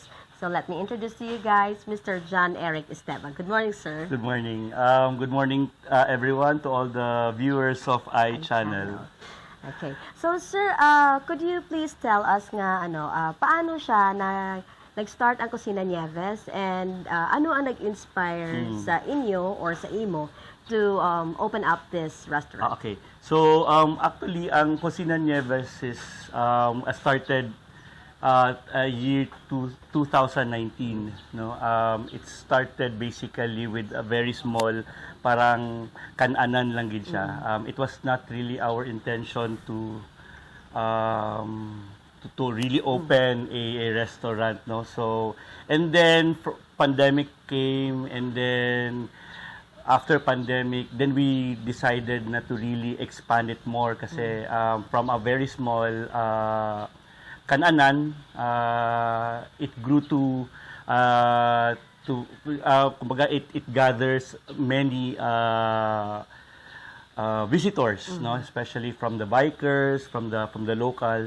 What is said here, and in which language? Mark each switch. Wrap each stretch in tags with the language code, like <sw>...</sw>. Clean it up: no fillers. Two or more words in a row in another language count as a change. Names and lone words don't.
<en>So let me introduce to you guys, Mr. John Eric Esteban. Good morning, sir. Good morning. Good morning, everyone, to all the viewers of iChannel. Okay. So, sir, could you please tell us</en> <hil>nga paano siya nag-start ang</hil> <en>Kusina Nieves and</en> <hil>ano ang nag-inspire sa inyo</hil> <en>or</en> <hil>sa imo</hil> <en>to open up this restaurant? Okay. So, actually, ang Kusina Nieves is started year 2019. No? It started basically with a very small,</en> <hil>parang kananan lang gid siya.</hil> <en>It was not really our intention to really open a restaurant. No? So, and then pandemic came, and then after pandemic, then we decided na to really expand it more kasi from a very small kananan, it grew to kumbaga it gathers many visitors, no, especially from the bikers, from the locals.</en>